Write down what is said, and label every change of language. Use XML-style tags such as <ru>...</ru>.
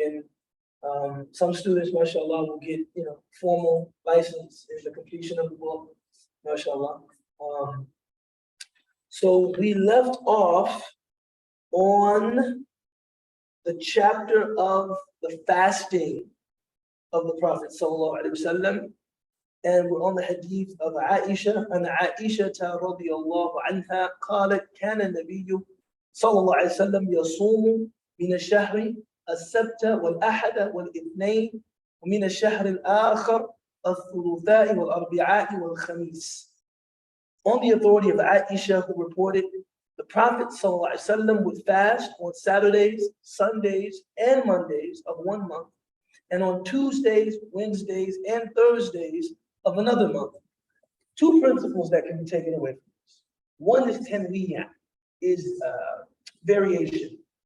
<en>And some students, mashallah, will get, you know, formal license in the completion of the book, mashallah. So we left off on the chapter of the fasting of the Prophet sallallahu alaihi wasallam, and we're on the hadith of Aisha. And Aisha radiyallahu anha</en> <ar>قالت كان النبي صلى الله عليه وسلم يصوم من الشهر السبت والأحد والاثنين ومن الشهر الآخر الثلاثاء والأربعاء والخميس.</ar> <en>On the authority of Aisha, who reported the Prophet ﷺ would fast on Saturdays, Sundays, and Mondays of one month, and on Tuesdays, Wednesdays, and Thursdays of another month. Two principles that can be taken away from this. One is tanwiyah, is variation.</en>